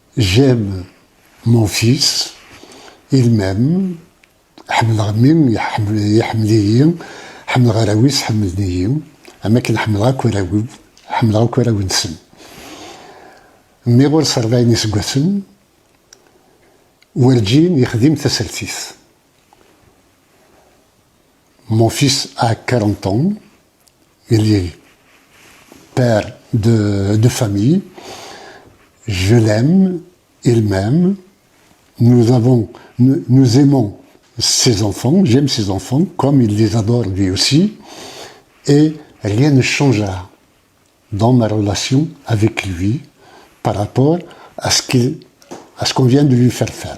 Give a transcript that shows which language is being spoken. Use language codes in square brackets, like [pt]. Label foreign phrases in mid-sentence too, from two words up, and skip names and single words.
[fr] j'aime mon fils, il m'aime, [shi] حمل غميم يحمليا حمل غراويس حملنيا اما كنحمل غا كراوي حمل غا كراوي نسن مي غور 40 سكواسن ورجين يخدم تسلسيس. [fr] Mon fils a 40 ans, il est père de famille, je l'aime, il m'aime, nous aimons ses enfants, j'aime ses enfants, comme il les adore lui aussi, et rien ne changera dans ma relation avec lui par rapport à ce qu'on vient de lui faire.